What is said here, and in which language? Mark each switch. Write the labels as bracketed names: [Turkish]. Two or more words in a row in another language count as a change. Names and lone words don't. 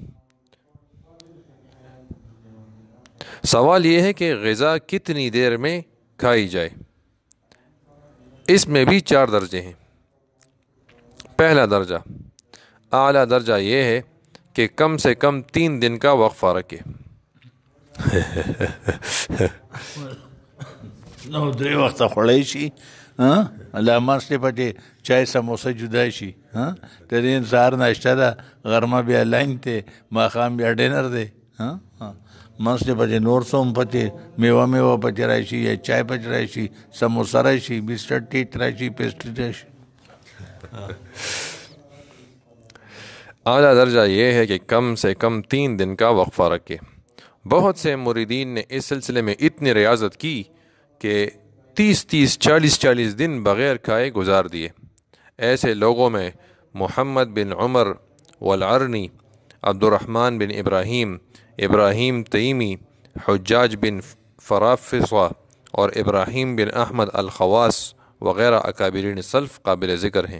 [Urdu] سوال یہ ہے کہ غذا کتنی دیر میں کھائی جائے؟ اس میں بھی 4 درجے ہیں۔ پہلا درجہ، اعلیٰ درجہ یہ ہے کہ کم سے کم 3 دن کا وقفہ رکھے۔ [Pashto] نو 3 وخته خوړی شي، له ماسټې پټې چای سموسه جدا شي، ترین سهار ناشته ده، غرمه بیا لنچ دی، ماښام بیا ډینر دی، منځ کې پکې نور څه هم پکې میوه پکې راشي یا چای پکې راشي، سموسه راشي، بسکټ ټیټ راشي، پیسټری راشي. [Urdu] اعلیٰ درجہ یہ ہے کہ کم سے کم 3 دن کا وقفہ رکھے. بہت سے مریدین نے اس سلسلے میں اتنی ریاضت کی کہ 30 40 دن بغیر کھائے گزار دیے. ایسے لوگوں میں محمد بن عمر والعرنی، عبد الرحمن بن ابراہیم تیمی، حجاج بن فرافصہ اور ابراہیم بن احمد الخواس وغیرہ اکابرین سلف قابل ذکر ہیں.